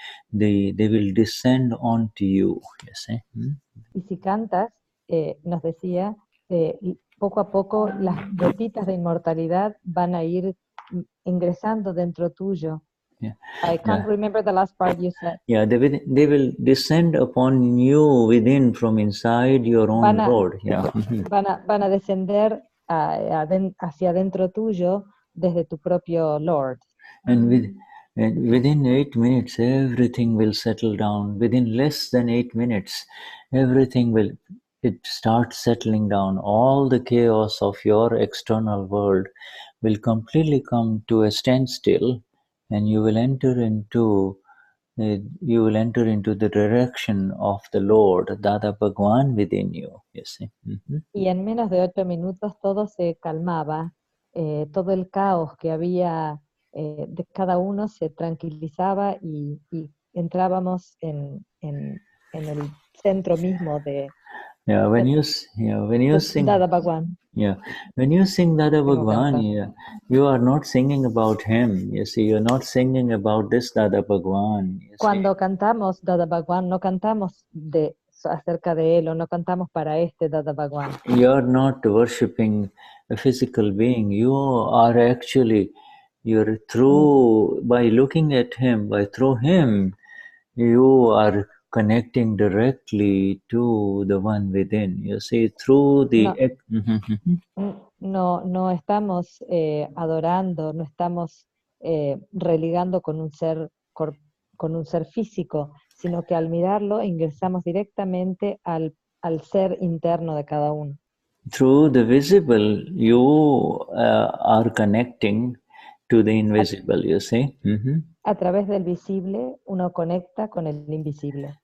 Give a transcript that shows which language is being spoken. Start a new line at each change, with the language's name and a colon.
English: They will descend onto you. You see?
Spanish: Y si cantas, nos decía, poco a poco las gotitas de inmortalidad van a ir ingresando dentro tuyo.
English: Yeah. I can't remember the last part you said. Yeah, they will descend upon you within from inside your own Lord. Yeah.
Spanish: Van a descender hacia adentro tuyo desde tu propio Lord.
English: And within 8 minutes, everything will settle down. Within less than 8 minutes, everything will start settling down. All the chaos of your external world will completely come to a standstill, and you will enter into the direction of the Lord, Dada Bhagwan within you. You see?
Spanish: Y en menos de 8 minutos todo se calmaba, todo el caos que había de cada uno se tranquilizaba y entrábamos en el centro mismo de
English: Yeah, when you sing, Dada Bhagwan. yeah, when you sing Dada
Spanish: Tengo que
English: Bhagwan,
Spanish: cantar.
English: yeah, you are not singing about him. You see, you're not singing about this Dada Bhagwan. You see.
Spanish: Cuando cantamos Dada Bhagwan, no cantamos acerca de él o no cantamos para este Dada Bhagwan.
English: You're not worshipping a physical being. You are actually, you're through, by looking at him, through him, you are connecting directly to the one within. You see, through the...
Spanish: No estamos adorando, no estamos religando con un ser físico, sino que al mirarlo ingresamos directamente al ser interno de cada uno.
English: Through the visible, you are connecting to the invisible, you see.
Spanish: A través del visible, uno conecta con el invisible.